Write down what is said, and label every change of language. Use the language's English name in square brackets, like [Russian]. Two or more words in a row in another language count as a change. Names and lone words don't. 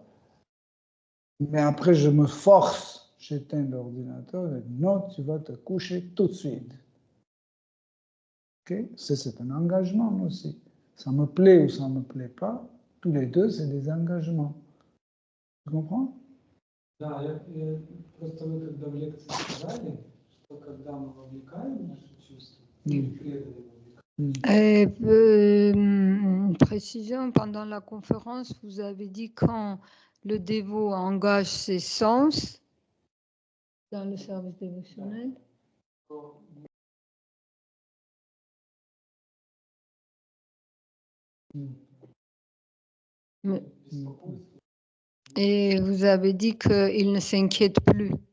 [French] Mais après, je me force, j'éteins l'ordinateur et dis, non, tu vas te coucher tout de suite. Okay? C'est un engagement aussi. Ça me plaît ou ça ne me plaît pas, tous les deux, c'est des engagements. Tu comprends? [Russian] Да, просто вы когда в лекции сказали, что когда мы вовлекаем наши чувства, [French] Précision, pendant la conférence, vous avez dit quand le dévot engage ses sens dans le service dévotionnel. Et vous avez dit qu'il ne s'inquiète plus.